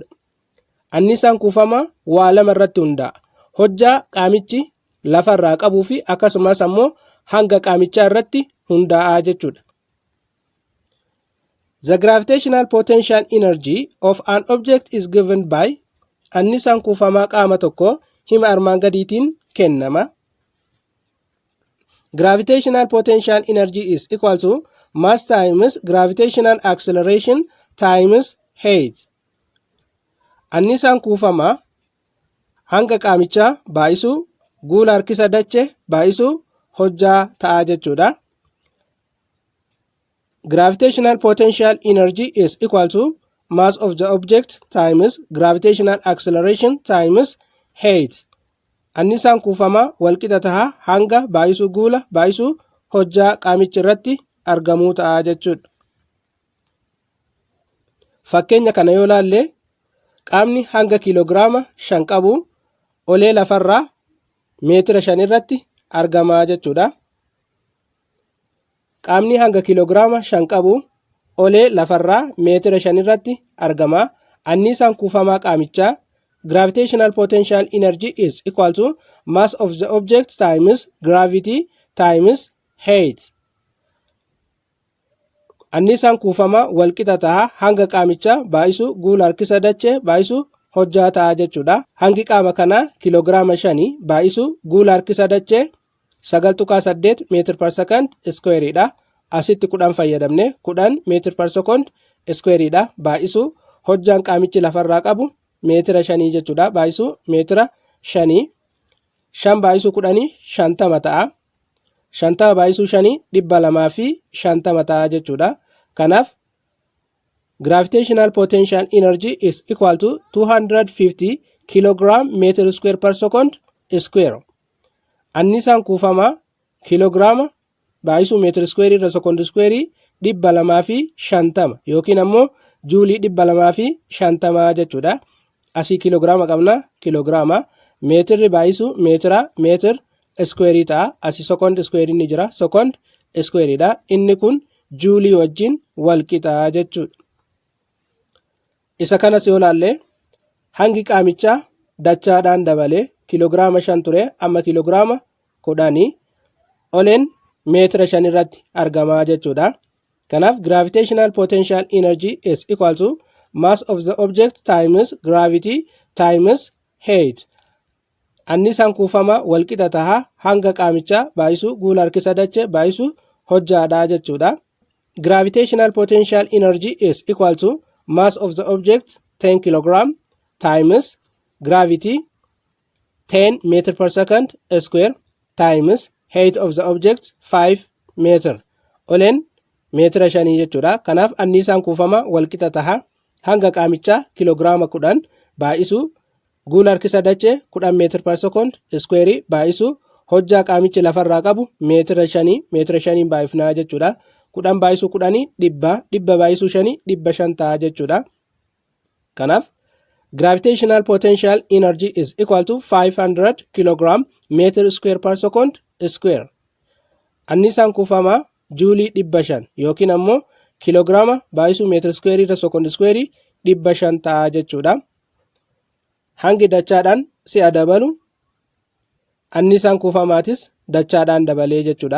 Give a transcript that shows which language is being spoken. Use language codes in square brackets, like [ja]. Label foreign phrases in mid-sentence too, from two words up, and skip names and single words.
[om] Anniisaan kuufamaa waa lama irratti hundaa'a. Hojjaa qaamichi lafarraa qabuu fi akkasumas ammoo hanga qaamichaa irratti hundaa'a jechuudha. [en] The gravitational potential energy of an object is given by [om] anniisaan kuufamaa qaama tokko hima armaan gadiitiin kennama. [en] Gravitational potential energy is equal to mass times gravitational acceleration times height. [om] Anniisaan kuufamaa hanga qaamichaa baay'isuu guula harkisa dachee baay'isuu hojjaa ta'a jechuudha. [en] Gravitational potential energy is equal to mass of the object times gravitational acceleration times height. [om] Anniisaan kuufamaa walqixa ta'a hanga baay'isuu guula baay'isuu hojjaa qaamichi irratti argamuu ta'a jechuudha. Fakkeenya kana yoo ilaalle qaamni hanga kiiloogiraama 5 qabu olee lafarraa meetira 5 irratti argamaa jechuudha. Qaamni hanga kiiloogiraama 5 qabu olee lafarraa meetira 5 irratti argama. Anniisaan kuufamaa qaamichaa [en] gravitational potential energy is equal to mass of the object times gravity times height. [om] Anniisaan kuufamaa walqixa ta'a hanga qaamichaa baay'isuu guula harkisa dachee baay'isuu hojjaa ta'a jechuudha. Hangi qaama kanaa kiiloogiraama 5 baay'isuu guula harkisa dachee 9.8 meetir [en] per second [om] squareidha. Asitti 10 fayyadamne 10 meetir [en] per second [om] squareidha. Baay'isuu hojjaan qaamichi lafarraa qabu meetira 5 jechuudha. Baay'isuu meetira 5 5 baay'isuu 10 50 ta'a. 50 baay'isuu 5 250 ta'a jechuudha. [en] Kanaaf gravitational potential energy is equal to 250 kilogram meter square per second square. [om] Annisaan kuufamaa kiloogiraama baay'isuu meetir square irra sekondi square 250 yookiin ammoo juulii 250 jechuudha. Asii kiloogiraama qabna, kiloogiraama. Meetirri baay'isuu meetira, meetir square ta'a. Asii sekondi square ni jira, sekondi square dha. Inni kun juulii wajjin wal qixa jechuudha. Isa kanas yoo laalle hangi qaamichaa dachaadhaan dabalee kiloogiraama 5 ture amma kiloogiraama 10 oleen meetira 5 irratti argamaa jechuudha. [en] Kanaaf gravitational potential energy is equal to mass of the object times gravity times height. [om] Annisaan kuufama walqixa taha hanga qaamichaa baay'isuu guula harkisa dachee baay'isuu hojjaadha jechuudha. [en] Gravitational potential energy is equal to mass of the object 10 kilogram times gravity 10 meter per second square times height of the object 5 meter. [om] Oleen meetira 5 jechuudha. Kanaaf annisaan kuufama walqixa taha hanga qaamichaa kiloogiraama 10 baay'isuu guula harkisa dachee 10 meetir [en] per second square [om] baay'isuu hojjaa qaamichi lafarraa qabu meetira 5 baay'ifnaa jechuudha. 10 baay'isuu 10 dhibba baay'isuu 5 500 ta'a jechuudha. [en] Kanaaf gravitational potential energy is equal to 500 kilogram meter square per second square. [om] Annisaan kuufamaa juulii 500 yookiin ammoo kiloogiraama baay'isuu meetir square irra sekondi square 500 ta'a jechuudha. Hangi dachaadhaan si'a dabalu annisaan kuufamaatis dachaadhaan dabalee jechuudha.